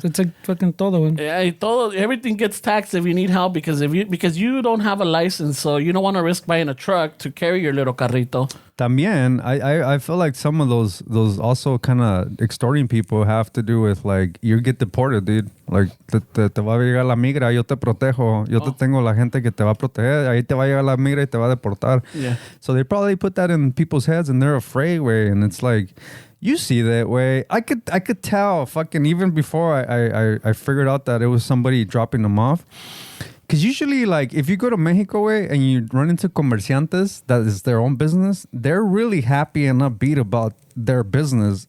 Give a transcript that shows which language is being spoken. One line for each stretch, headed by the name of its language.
English: It's like fucking todo. Güey. Everything gets taxed if you need help because you don't have a license, so you don't want to risk buying a truck to carry your little carrito. También, I feel like some of those also kind of extorting people have to do with like you get deported, dude. Like
Spanish: te va a llegar la migra, yo te protejo, yo te tengo la gente que te va a proteger, ahí te va a llegar la migra y te va a deportar.
English: Yeah. So they probably put that in people's heads and they're afraid, way, and it's like. You see that way. I could tell fucking even before I figured out that it was somebody dropping them off. Because usually, like, if you go to Mexico way and you run into comerciantes that is their own business, they're really happy and upbeat about their business.